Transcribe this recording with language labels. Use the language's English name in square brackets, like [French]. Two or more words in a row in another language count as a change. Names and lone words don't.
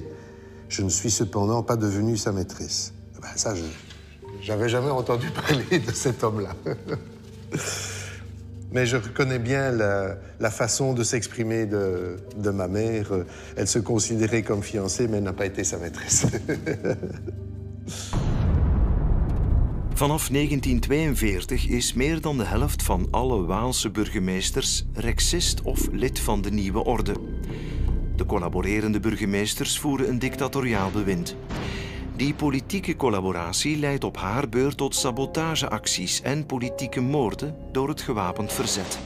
[French] Je ne suis cependant pas devenu sa maîtresse. Ben ça, j'avais jamais entendu parler de cet homme-là. Mais je reconnais bien la façon de s'exprimer de ma mère. Elle se considérait comme fiancée, mais n'a pas été sa maîtresse. [Dutch] Vanaf 1942 is meer dan de helft van alle Waalse burgemeesters rexist of lid van de nieuwe orde. De collaborerende burgemeesters voeren een dictatoriaal bewind. Die politieke collaboratie leidt op haar beurt tot sabotageacties en politieke moorden door het gewapend verzet.